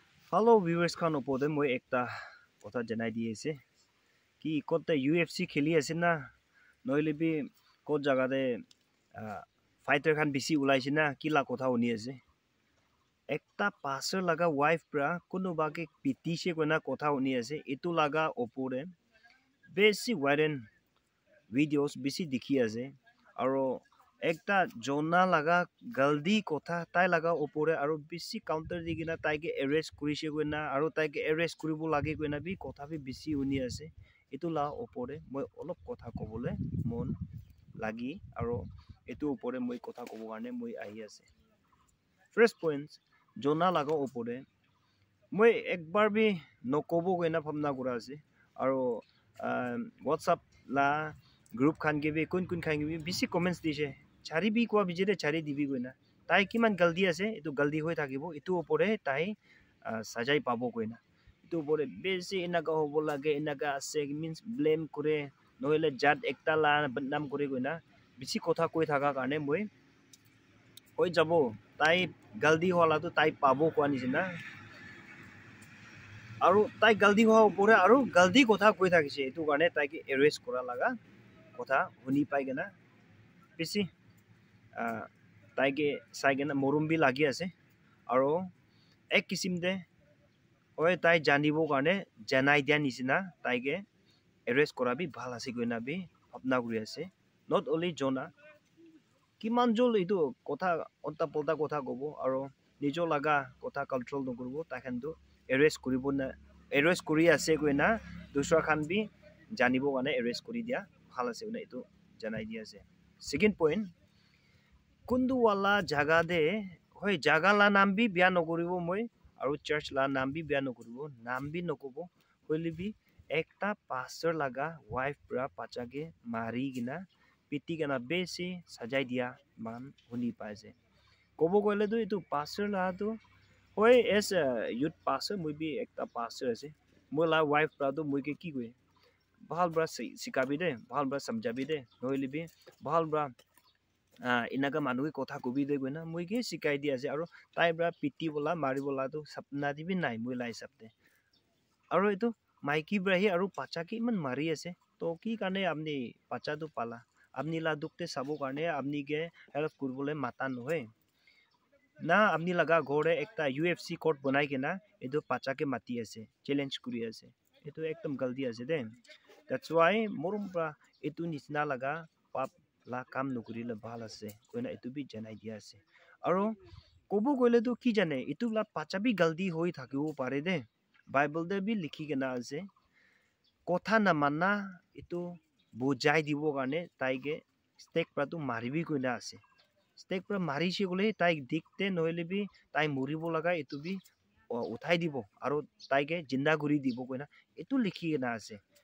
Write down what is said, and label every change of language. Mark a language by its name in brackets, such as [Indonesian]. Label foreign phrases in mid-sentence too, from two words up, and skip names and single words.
[Naga Pidgin] Hello viewers khan opode moi ekta kotha janai di ase ki kote UFC kheli ase na noile bi ko jaga de fighter khan bisi ulaise na ki la kotha honi ase ekta passer laga wife pra kuno ba ke piti se kona kotha honi ase etu laga opore besi [English] viral videos [Naga Pidgin] bisi dikhi ase aro ekta jona laga galdi kotha tai laga opore aro bisi counter digina tai ke arrest kurise koina aro tai ke arrest kuribo lage koina bi kotha bi bisi uni ase etu la opore moi olop kotha kobole mon lagi aro etu opore moi kotha kobo garne moi ahi ase [English] first point [Naga Pidgin] jona laga opore moi ekbar bi nokobo koina bhamna kura ase aro whatsapp la group khan ke bi kun khan ke bi bisi comments dise chari bi kwa bijere chari dibi koina tai kiman galdi ase etu galdi hoi thakibo etu opore tai sajai pabo koina etu opore besi enaga hobo lage enaga ase means blame kore noile jat ekta la badnam kore koina bisi kotha koi thaka karne moi hoi jabo tai galdi hola to tai pabo kwa nisina aru tai galdi hoa opore aru galdi kotha koi thakise etu karne tai ke arrest kora laga kotha huni pai gena bisi tai ke sai gena morum bi lagi ase aro ek kisim de hoy tai janibo karne janai dia nisina tai ke arrest kora bi bhal ase koina bi bhapna kuri ase [English] not only [Naga Pidgin] jona kiman jol etu kotha onta polta kotha kobo aro nijo laga kotha control nokuribo tai khan tu arrest kuribo na arrest kuri ase koina dusra khan bi janibo karne arrest kuri dia bhal ase koina etu janai dia ase [English] second point [Naga Pidgin] kundu wala jaga de hoy jaga la naam bi bya nokuribo moi aru church la naam bi bya nokuribo naam bi nokobo hoile bi ekta pastor laga wife pra pacha ke mari gina piti gana besi sajai dia man huni paise kobo koile tu etu pastor la tu hoy [English] as a youth pastor [Naga Pidgin] moi bi ekta pastor ase moi la wife pra tu moi ke ki koi bhal bra sikabi de bhal bra samjabi de noile bi bhal bra inaga manu ke kotha kobi de goina moi ke sikai di ase aro tai bra piti bola mari bola tu sapna dibi nai moi lai sapte aro etu maiki bra hi aro pacha ke man mari ase to ki kane apni pacha tu pala apni la dukte sabo karne apni ke help kurbole mata nohe na apni laga gore ekta UFC court banai ke na etu pacha ke mati ase challenge kuri ase etu ekdam galdi ase de [English] that's why [Naga Pidgin] morum pra etu nisna laga pap la kam nokuri le bhal ase koina etu bi janai dia ase aro kobo koile tu ki jane etu la pacha bi galdi hoi thakibo pare de bible de bi likhi kena ase kotha na manna etu bujai dibo karne tai ke stake pra tu maribi koina ase stake pra mari se gole tai dikte noile bi tai muribo laga etu bi uthai dibo aro tai ke jinda guri dibo koina etu likhi kena ase